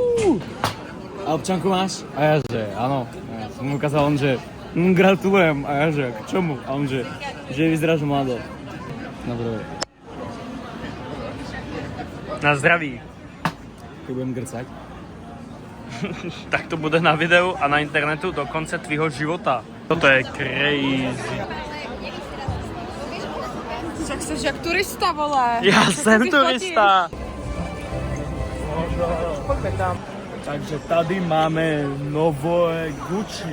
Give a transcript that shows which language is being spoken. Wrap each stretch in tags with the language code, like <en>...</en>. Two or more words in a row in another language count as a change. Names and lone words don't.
<sk>A občanku máš? A ja že, áno. Ja som mu ukázal, on že, gratulujem. A ja že, k čomu? A on že vyzeráš mlado. Dobre.</sk> <cs>Na zdraví.</cs> <sk>Keď budem grcať.</sk> <cs>Tak to bude na videu a na internetu do konce tvýho života.</cs> <sk>Toto je crazy.</sk> <cs>Však jsi jak turista, vole. Já jsem turista. Pojďme tam. Takže tady máme nové Gucci.</cs>